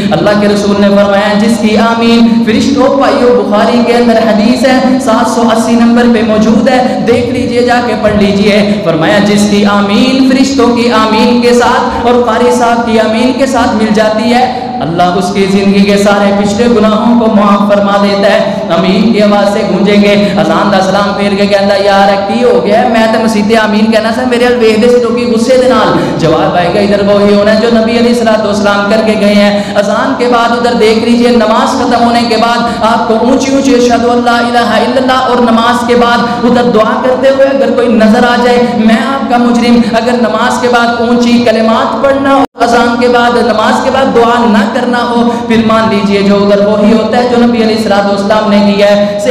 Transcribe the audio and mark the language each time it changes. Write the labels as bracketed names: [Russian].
[Urdu] اللہ کے رسول نے فرمایا جس کی آمین, فرشتوں بھائیو بخاری کے اندر حدیث ہے 780 نمبر پہ موجود ہے, دیکھ لیجئے جا کے پڑھ لیجئے. فرمایا جس کی آمین فرشتوں کی آمین کے ساتھ اور قاری صاحب کی آمین کے ساتھ مل جاتی ہے, اللہ اس کی زندگی کے سارے پچھلے گناہوں کو معاف فرما دیتا ہے. آمین کی آواز سے گونجیں گے. [Punjabi] اذان دا سلام پھیر کے کہندا یار کی ہو گیا میں تے مسیتے آمین کہنا سا, میرے ال ویکھ دے سی لوکی غصے دے نال. [Urdu] جواب آئے گا ادھر وہی ہونا ہے جو نبی علیہ الصلوۃ والسلام کر کے گئے ہیں. اذان کے بعد ادھر دیکھ لیجئے نماز ختم ہونے کے بعد آپ کو اونچی اونچی [Arabic] اشہد ان لا الہ الا اللہ, [Urdu] اور نماز کے بعد ادھر دعا کرتے ہوئے اگر کوئی نظر آ جائے میں آپ کا مجرم, اگر نماز کے بعد اونچی کلمات پڑھنا ہو, اذان کے بعد نماز کے بعد دعا نہ کرنا ہو, پھر مان لیجئے جو ادھر وہی ہوتا ہے جو نبی علیہ الصلوۃ والسلام نے کیا ہے.